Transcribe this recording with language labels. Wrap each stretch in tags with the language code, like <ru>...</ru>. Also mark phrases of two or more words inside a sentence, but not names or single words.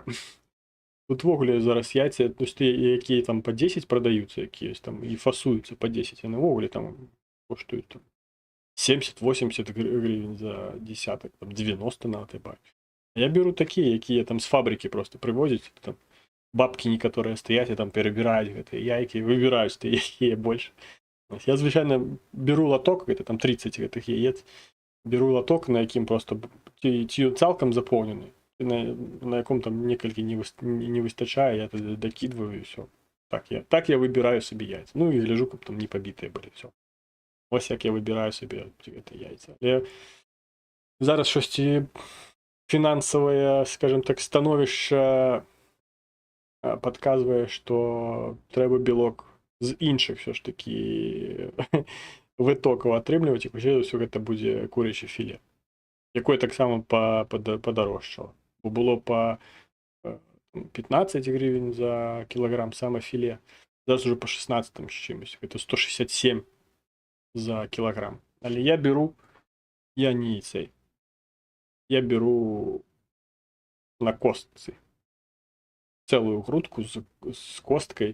<uk>Тут ввогуле зараз яйця, які там по 10 продаються, якісь там і фасуються по 10, вони ввогуле там коштують 70-80 гривень за десяток, там 90 на АТБ. Я беру такі, які там з фабрики просто привозять, там</uk> <ru>бабки некоторые стоять</ru> <uk>і там перебирають гэты яйки, выбирают, які больше. Я, звичайно, беру лоток,</uk> <be>это там 30 гэтых яец, беру лоток, на якім просто ці цалкам заполнены, на яком там некалькі не выстачае,</be> <ru>я тогда докидываю, и все. Так я выбираю себе яйца. Ну и гляжу, каб там не побитые были, все. Ось як я выбираю себе это яйца.</ru> <be>Я зараз щось фінансовое, скажем так, становішча подказывае, что трэба белок з іншых все ж таки вытокаў атрымліваць, і хутчэй за ўсё гэта будзе куряче філе, якое таксама падарожчала. Бо было па 15 гривень за кілаграм саме філе,</be> <uk>Зараз уже по 16 з чимось. Це 167 за кілограм. Але я беру, я не цей. Я беру на костці. Целую грудку з косткою.</uk>